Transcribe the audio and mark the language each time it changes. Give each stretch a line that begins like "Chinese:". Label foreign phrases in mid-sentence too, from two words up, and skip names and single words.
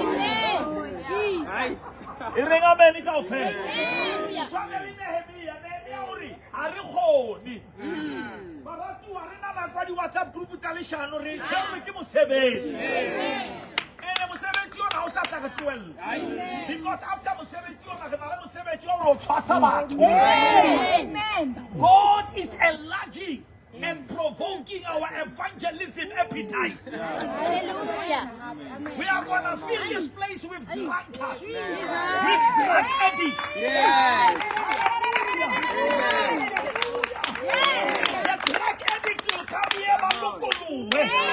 Southern Sotho: E reng amen kaofela. Tshwana le Nehemia, Nehemia o re ha re kgone. Baratuwa re na nakwa di-WhatsApp group tsa leshano re tshwerwe ke mosebetsi. Ene mosebetsi ona ha o sa tla re tlohella.
English: Because after
Southern Sotho: mosebetsi ona re na le mosebetsi wa ho tshwasa batho.
English: God is enlarging and providing provoking our evangelism appetite. Hallelujah. We are going to fill this place with drunkards, with drug addicts. The drug addicts will come here and look on you.